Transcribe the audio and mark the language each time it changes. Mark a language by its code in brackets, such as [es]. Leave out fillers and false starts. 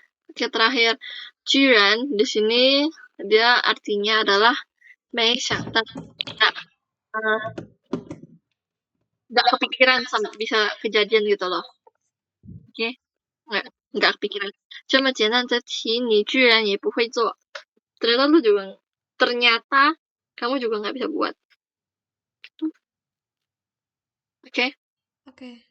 [id] Oke, terakhir. 居然 di sini dia artinya adalah 没想到 nggak kepikiran sama bisa kejadian gitu loh. Oke? Nggak kepikiran. [zh] 这么简单的题你居然也不会做。 [id] Ternyata kamu juga nggak bisa buat. Oke? Oke.